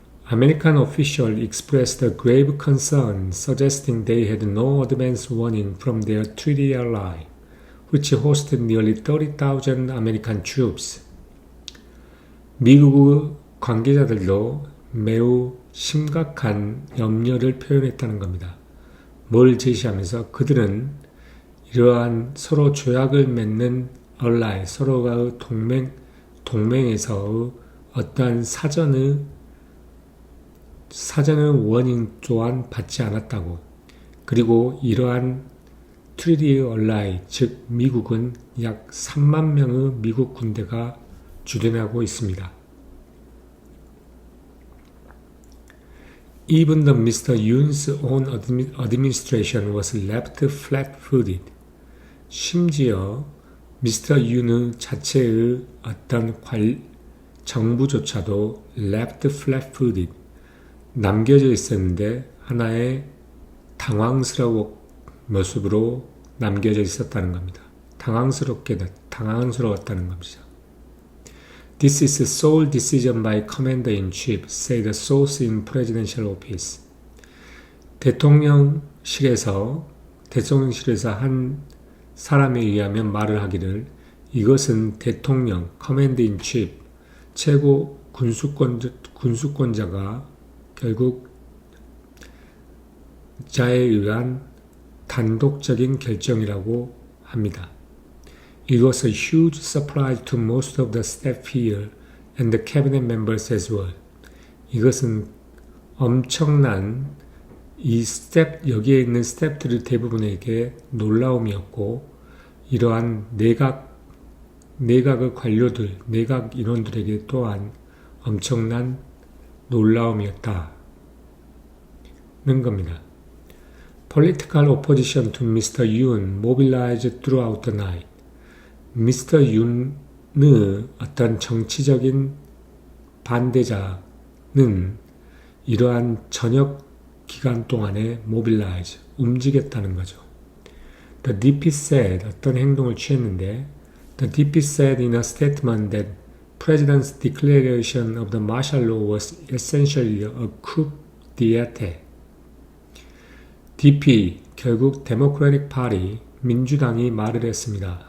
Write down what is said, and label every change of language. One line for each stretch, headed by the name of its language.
English: American officials expressed a grave concern, suggesting they had no advance warning from their treaty ally, which hosted nearly 30,000 American troops.
Korean: 미국의 관계자들도 매우 심각한 염려를 표현했다는 겁니다. 뭘 제시하면서 그들은 이러한 서로 조약을 맺는 ally, 서로가 동맹에서의 어떠한 사전의 워닝 또한 받지 않았다고. 그리고 이러한 트리티 얼라이, 즉 미국은 약 3만 명의 미국 군대가 주둔하고 있습니다.
English: Even the Mr. Yoon's own administration was left flat-footed.
Korean: 심지어 미스터 윤의 자체의 어떤 정부조차도
English: left flat-footed,
Korean: 남겨져 있었는데 하나의 당황스러운 모습으로 남겨져 있었다는 겁니다. 당황스러웠다는 겁니다.
English: This is a sole decision by Commander-in-Chief, said a source in Presidential Office.
Korean: 대통령실에서 한 사람에 의하면 말을 하기를 이것은 대통령, 커맨드 인 칩, 최고 군수권자가 결국 자에 의한 단독적인 결정이라고 합니다.
English: It was a huge surprise to most of the staff here and the cabinet members as well.
Korean: 이것은 엄청난 여기에 있는 스태프들 대부분에게 놀라움이었고, 이러한 내각의 관료들, 내각 인원들에게 또한 엄청난 놀라움이었다는 겁니다.
English: Political opposition to Mr. Yoon mobilized throughout the night. Mr.
Korean: Yoon의 어떤 정치적인 반대자는 이러한 저녁 기간 동안에 mobilize, 움직였다는 거죠.
English: The DP said,
Korean: 어떤 행동을 취했는데,
English: The DP said in a statement that President's declaration of the martial law was essentially a coup d'état.
Korean: DP, 결국 Democratic Party, 민주당이 말을 했습니다.